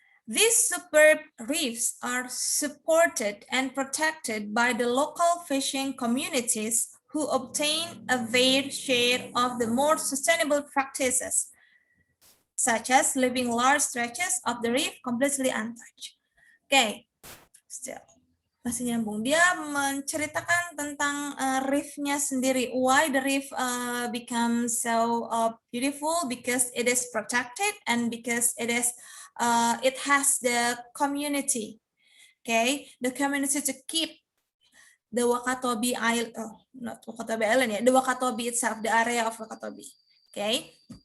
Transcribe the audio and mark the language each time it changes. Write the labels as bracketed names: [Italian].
[English] These superb reefs are supported and protected by the local fishing communities who obtain a fair share of the more sustainable practices, such as leaving large stretches of the reef completely untouched. [Indonesian] Oke, still masih nyambung. Dia menceritakan tentang reefnya sendiri. [English] Why the reef becomes so beautiful? Because it is protected and because it is it has the community. Okay, the community to keep the Wakatobi Island, not Wakatobi Island, the Wakatobi itself, the area of Wakatobi. Okay.